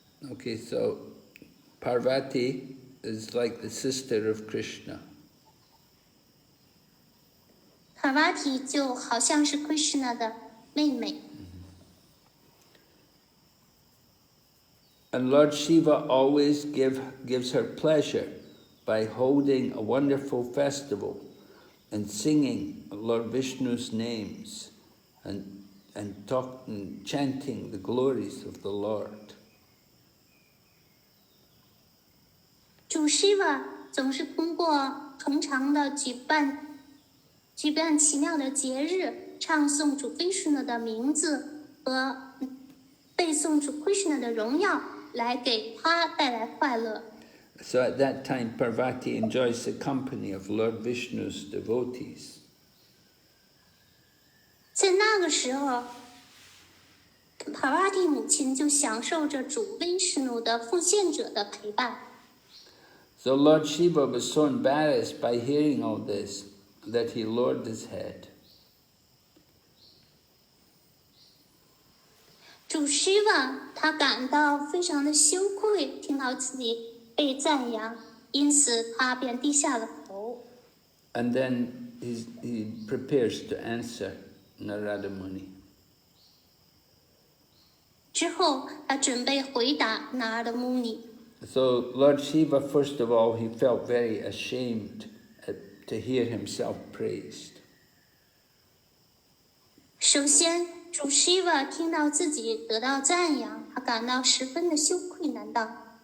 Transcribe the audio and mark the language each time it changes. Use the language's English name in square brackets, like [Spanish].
[English] Okay, so Parvati is like the sister of Krishna. [Chinese] Parvati 就好像是 Krishna 的妹妹。 [English] And Lord Shiva always gives her pleasure by holding a wonderful festival and singing Lord Vishnu's names and chanting the glories of the Lord. [Chinese] 主 Shiva 总是通过恒常的举办奇妙的节日，唱诵主 Krishna 的名字和背诵主 Krishna 的荣耀，来给他带来快乐。 [English] So at that time, Parvati enjoys the company of Lord Vishnu's devotees. [Chinese] 在那个时候 ，Parvati 母亲就享受着主 Vishnu 的奉献者的陪伴。 [English] So Lord Shiva was so embarrassed by hearing all this that he lowered his head. [Chinese] 主 Shiva 他感到非常的羞愧，听到自己被赞扬，因此他便低下了头。 [English] And then he prepares to answer Narada Muni. [Chinese] 之后，他准备回答 Narada Muni。 [English] So Lord Shiva, first of all, he felt very ashamed to hear himself praised. [Chinese] 首先，主 Shiva 听到自己得到赞扬，他感到十分的羞愧难当。